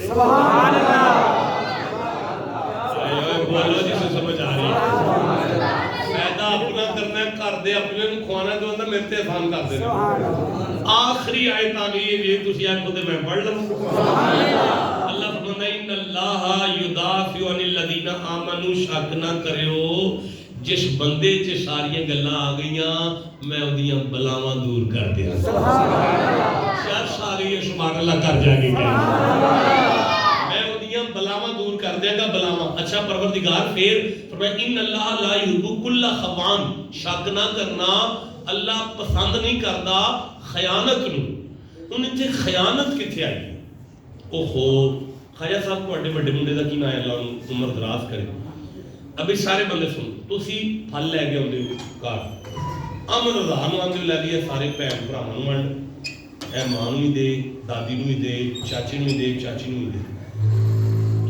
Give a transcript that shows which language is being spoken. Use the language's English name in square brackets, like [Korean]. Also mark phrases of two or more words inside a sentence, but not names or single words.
[Arabic] سبحان الله, [Punjabi] ਬੋਲੋ ਜਿਸੇ ਸਮਝ ਆ ਰਹੀ ਹੈ। ਫਾਇਦਾ ਆਪਣਾ ਕਰਨਾ, ਘਰ ਦੇ ਆਪਣੇ ਨੂੰ ਖਵਾਉਣਾ, ਜੋ ਆਂਦਾ ਮੇਰੇ ਤੇ ਅਹਿਸਾਨ ਕਰਦੇ ਨੇ। ਆਖਰੀ ਆਇਤ ਆ ਗਈ ਹੈ, ਜੇ ਤੁਸੀਂ ਆਖੋ ਤੇ ਮੈਂ ਪੜ੍ਹ ਲਵਾਂ। ਅੱਲਾਹ ਫਰਮਾਉਂਦਾ [Arabic] إن الله يدافع عن الذين آمنوا, [Punjabi] ਸ਼ੱਕ ਨਾ ਕਰੀਓ ਜਿਸ ਬੰਦੇ ਚ ਸਾਰੀਆਂ ਗੱਲਾਂ ਆ ਗਈਆਂ ਮੈਂ ਉਹਦੀਆਂ ਬਲਾਵਾਂ ਦੂਰ ਕਰ ਦਿਆਂ। [Arabic] سبحان الله, [Punjabi] ਸ਼ਰਤ ਆ ਗਈ ਹੈ, [Arabic] سبحان الله [Punjabi] ਕਰ ਜਾਏਂਗੇ, ਮੈਂ ਉਹਦੀਆਂ ਬਲਾਵਾਂ ਦੂਰ ਕਰ ਦੇਂਗਾ, ਬਲਾਵਾਂ। ਅੱਛਾ, ਪਰਵਰਦਿਗਾਰ ਫਿਰ ਫਰਮਾਇਆ [Arabic] إن الله لا يحب كل خوان, [Punjabi] ਸ਼ੱਕ ਨਾ ਕਰਨਾ ਅੱਲਾਹ ਪਸੰਦ ਨਹੀਂ ਕਰਤਾ ਖ਼ਿਆਨਤ ਨੂੰ। ਹੁਣ ਇੱਥੇ ਖ਼ਿਆਨਤ ਕਿੱਥੇ ਆਈ? ਓਹੋ ਖਾਜਾ ਸਾਹਬ ਤੁਹਾਡੇ ਵੱਡੇ ਮੁੰਡੇ ਦਾ ਕੀ ਨਾਂ ਹੈ? ਅੱਲਾ ਨੂੰ ਉਮਰ ਦਰਾਜ਼ ਕਰੇ। ਅਬੇ ਸਾਰੇ ਬੰਦੇ ਸੁਣ, ਤੁਸੀਂ ਫਲ ਲੈ ਕੇ ਆਉਂਦੇ ਹੋ ਘਰ, ਅਮਨ ਰਜ਼ਾ ਨੂੰ ਆਉਂਦੇ ਲੈ ਲਈਏ, ਸਾਰੇ ਭੈਣ ਭਰਾਵਾਂ ਨੂੰ ਵੰਡ, ਇਹ ਮਾਂ ਨੂੰ ਵੀ ਦੇ, ਦਾਦੀ ਨੂੰ ਵੀ ਦੇ, ਚਾਚੇ ਨੂੰ ਵੀ ਦੇ, ਚਾਚੀ ਨੂੰ ਵੀ ਦੇ।